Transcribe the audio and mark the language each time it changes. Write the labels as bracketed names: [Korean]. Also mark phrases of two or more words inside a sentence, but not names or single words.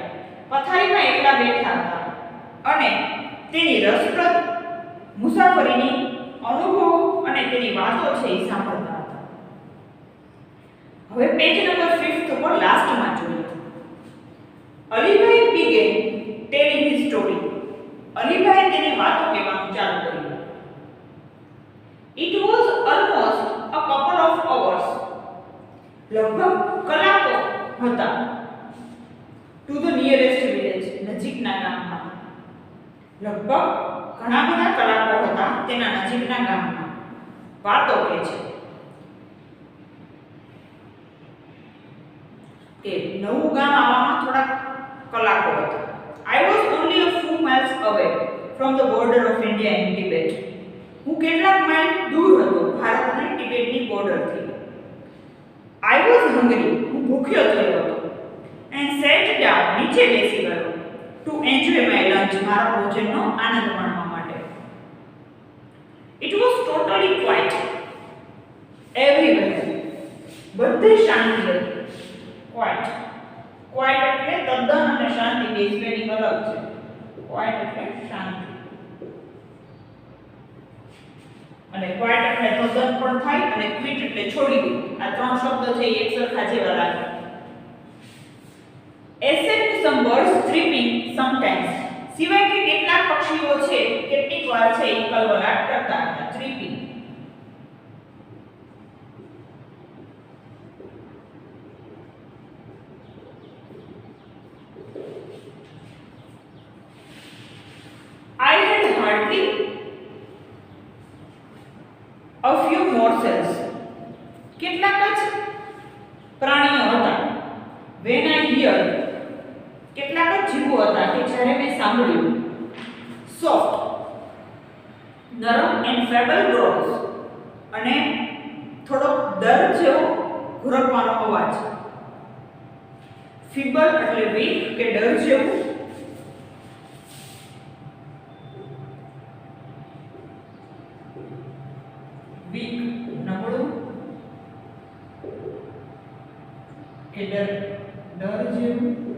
[Gujarati] પથારીમાં એકલા બેઠા હતા અને તેની રસપ્રદ મુસાફરીની અનુભવો અને તેની વાતો છે એ સાંભળતા હતા. હવે પેજ નંબર 5 ઉપર લાસ્ટમાં જોઈએ. [English] અલીભાઈ began telling his story. [Gujarati] અલીભાઈ તેની વાતો કહેવાનું ચાલુ કર્યું. [English] It was almost a couple of hours. [Gujarati] લગભગ કલાકો હતા. [English] To the nearest village, [Gujarati] નજીકના ગામમાં. લગભગ ઘણા બધા કલાકો હતા તેના નજીકના ગામમાં. વાતો કહે છે. કે નવું ગામ આવવામાં થોડા કલાકો હતા. [English] I was only a few miles away from the border of India and Tibet. [Gujarati] હું કેટલાક માઇલ દૂર હતો ભારત અને તિબેટની બોર્ડરથી. [English] I was hungry. [Gujarati] હું ભૂખ્યો થયો હતો. [English] And sat down. [Gujarati] નીચે બેસી ગયો. [English] To enjoy my lunch. [Gujarati] મારા ભોજનનો આનંદ માણવા માટે. [English] It was totally quiet. Everywhere. [Gujarati] બધે શાંતિ હતી. Quiet. Quiet એટલે તદ્દન અને શાંતિ બે સ્પેલિંગ અલગ છે. Quiet એટલે શાંતિ. અને ક્વાઇટ એટલે તદ્દન પણ થાય અને ક્વિટ એટલે છોડી દે. આ ત્રણ શબ્દ છે એક સરખા જેવા લાગે. [English] Except some birds chirping sometimes. [Gujarati] સિવાય કે કેટલાક પક્ષીઓ છે કેટલીક વાર છે એ કલવલાટ કરતા હતા. [English] chirping. I had hardly a few morsels. [Gujarati] કેટલાક જ પ્રાણીઓ હતા. [English] When I hear [Gujarati] કેટલાક જ જીવો હતા કે જ્યારે મેં સાંભળ્યું. Soft નરમ [English] and feeble growls [Gujarati] અને થોડો દર જેવો ઘુરકવાનો અવાજ. feeble એટલે વીક કે ડર જેવું. વીક નબળું કે ડર જેવું.